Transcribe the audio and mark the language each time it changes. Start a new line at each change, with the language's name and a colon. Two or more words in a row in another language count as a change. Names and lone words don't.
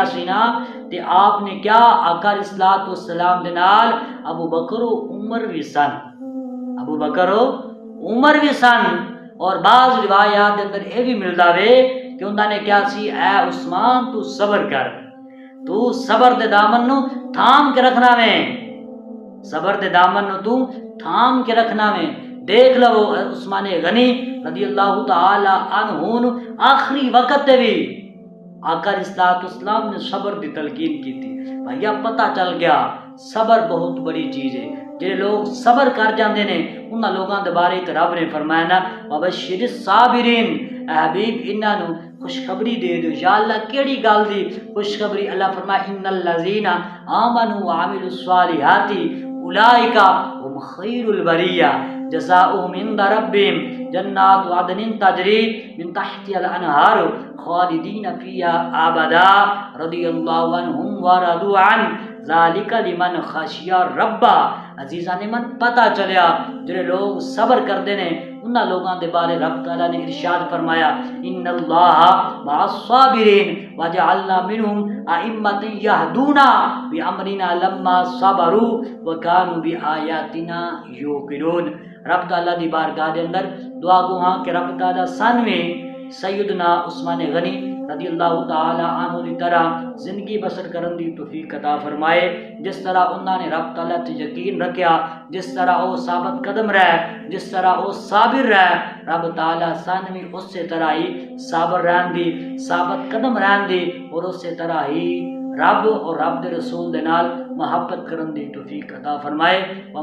Punjabi: سی نا تے آپ نے کیا آقا
Arabic: علیہ السلام
Punjabi: دے نال ابو بکر و عمر بھی سن، ابو بکر و عمر بھی سن، اور بعض روایات دے اندر اے بھی ملدا وے کہ انہاں نے کیا سی اے عثمان تو صبر کر، تو صبر دے دامن نو تھام کے رکھنا میں، صبر دے دامن نو تو تھام کے رکھنا میں۔ دیکھ لو عثمان غنی
Arabic: رضی اللہ تعالی عنہ
Punjabi: آخری وقت تے بھی آقا
Arabic: علیہ السلام
Punjabi: نے صبر دی تلقین کی تھی۔ بھائیا پتہ چل گیا صبر بہت بڑی چیز ہے، جڑے لوگ صبر کر جاندے نے انہاں لوگاں دے بارے رب نے فرمایا نا
Arabic: وبشر الصابرین،
Punjabi: اے حبیب انہاں نو خوشخبری دے دو۔ یا اللہ کیڑی گل دی خوشخبری؟
Arabic: اللہ فرمایا ان الذین آمنوا وعملوا الصالحات اولئک هم ہم خیر البریہ جزاؤہم عند ربہم جنات عدن تجری من تحتها الانہار خالدین فیہا ابدا رضی اللہ عنہم ورضوا عنہ ذالک لمن خشی رب۔
Punjabi: عزیزان من پتہ چلیا جڑے لوگ صبر کردے نے انہاں لوگاں دے بارے رب تعالیٰ نے ارشاد فرمایا
Arabic: ان اللہ مع الصابرین وجعلنا منہم ائمۃ یہدون بامرنا لما صبروا وکانوا بآیاتنا یوقنون۔
Punjabi: رب تعالیٰ دی بارگاہ دے اندر دعا گو ہاں کہ رب تعالیٰ سانویں سیدنا عثمان غنی
Arabic: رضی اللہ تعالی عنہ
Punjabi: دی طرح زندگی بسر کرن دی توفیق عطا فرمائے، جس طرح انہوں نے رب تعالیٰ تے یقین رکھیا،
Urdu: جس طرح وہ ثابت قدم رہے، جس طرح وہ صابر رہے،
Punjabi: رب تعالیٰ سانوی اس سے طرح ہی صابر رہن دی، ثابت قدم رہن دی، اور اس سے طرح ہی رب اور رب دے رسول دے نال محبت کرن دی توفیق عطا فرمائے۔